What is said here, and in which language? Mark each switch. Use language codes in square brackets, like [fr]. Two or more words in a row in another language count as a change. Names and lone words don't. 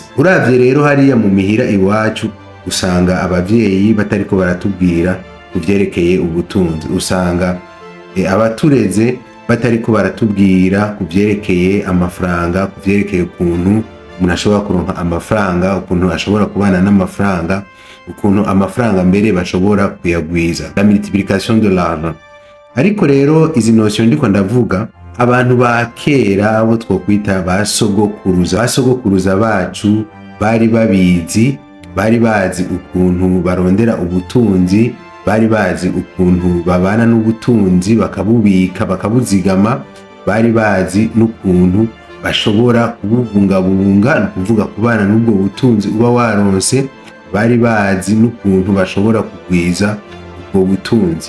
[rn] Uravye rero hariya mu mihira iwacu usanga abavyeyi batariko baratubwira kuvyerekeye ubutunzi, usanga abatureze batariko baratubwira kuvyerekeye amafaranga, kuvyerekeye ukuntu umuntu ashobora kuronka amafaranga, ukuntu ashobora kubana n'amafaranga, ukuntu amafaranga mbere bashobora kuyagwiza, [fr] la multiplication de l'argent. [rn] Ariko rero izi notion ndiko ndavuga abantu ba kera abo twokwita basogokuruza bacu bari bazi ukuntu barondera ubutunzi, bari bazi ukuntu babana n'ubutunzi bakabubika bakabuzigama, bari bazi n'ukuntu bashobora kububungabunga, ni kuvuga kubana n'ubwo butunzi uba waronse, bari bazi n'ukuntu bashobora kugwiza ubwo butunzi.